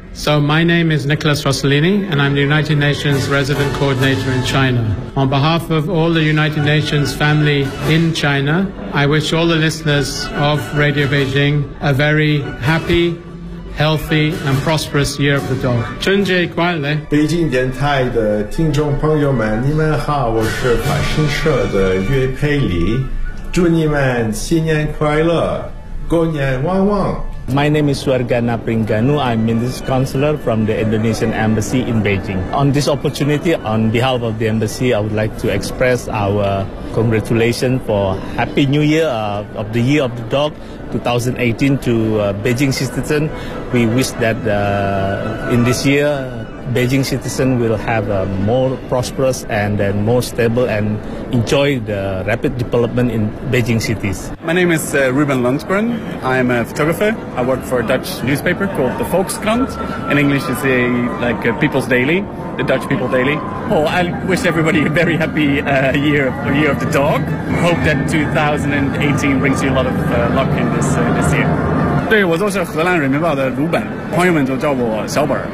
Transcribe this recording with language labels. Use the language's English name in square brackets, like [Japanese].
[English] So my name is Nicholas Rossellini, and I'm the United Nations Resident Coordinator in China. On behalf of all the United Nations family in China, I wish all the listeners of Radio Beijing a very happy, healthy, and prosperous Year of the Dog. [Chinese] 春节快乐！北京电台的听众朋友们，你们好，我是法新社的岳佩里，祝你们新年快乐，过年旺旺。 [English] My name is Suargana Pringanu. I'm Minister Counselor from the Indonesian Embassy in Beijing. On this opportunity, on behalf of the Embassy, I would like to express our congratulations for Happy New Year of the Year of the Dog 2018 to Beijing citizen. We wish that in this year, Beijing citizen will have a more prosperous and more stable and enjoy the rapid development in Beijing cities. My name is Ruben Lundgren. I'm a photographer. I work for a Dutch newspaper called the Volkskrant. In English, it's a, like a People's Daily, the Dutch People Daily. Oh, I wish everybody a very happy year of the dog. Hope that 2018 brings you a lot of luck in this year. [Chinese] 对，我就是荷兰人民报的鲁本，朋友们都叫我小本。